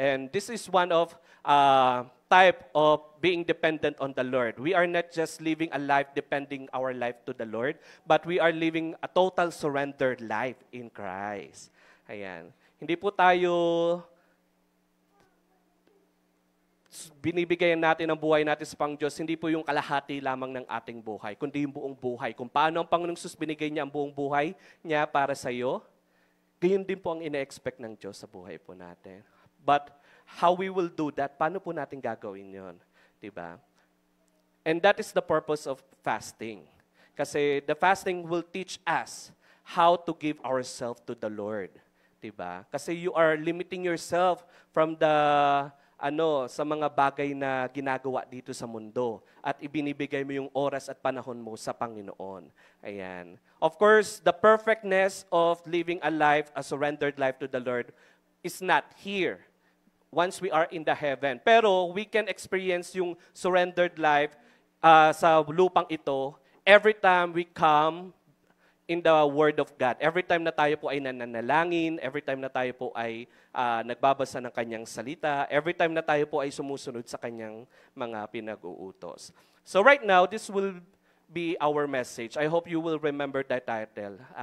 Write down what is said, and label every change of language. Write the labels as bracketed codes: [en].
[en] And this is one of type of being dependent on the Lord. We are not just living a life depending our life to the Lord, but we are living a total surrendered life in Christ. [tl] Ayan. Hindi po tayo binibigyan natin ang buhay natin sa Panginoong Diyos, hindi po yung kalahati lamang ng ating buhay, kundi yung buong buhay. Kung paano ang Panginoong Jesus binigay niya ang buong buhay niya para sa iyo, gayon din po ang ina-expect ng Diyos sa buhay po natin. [en] But how we will do that, [tl] paano po natin gagawin yon? Diba? [en] And that is the purpose of fasting. Kasi the fasting will teach us how to give ourselves to the Lord. [tl] Diba? Kasi [en] you are limiting yourself from the [tl] sa mga bagay na ginagawa dito sa mundo at ibinibigay mo yung oras at panahon mo sa Panginoon. Ayan. [en] Of course, the perfectness of living a life, a surrendered life to the Lord is not here once we are in the heaven. Pero we can experience yung surrendered life [tl] sa lupang ito [en] every time we come in the Word of God. [tl] Every time na tayo po ay nananalangin, every time na tayo po ay nagbabasa ng kanyang salita, every time na tayo po ay sumusunod sa kanyang mga pinag-uutos. [en] So right now, this will be our message. I hope you will remember that title.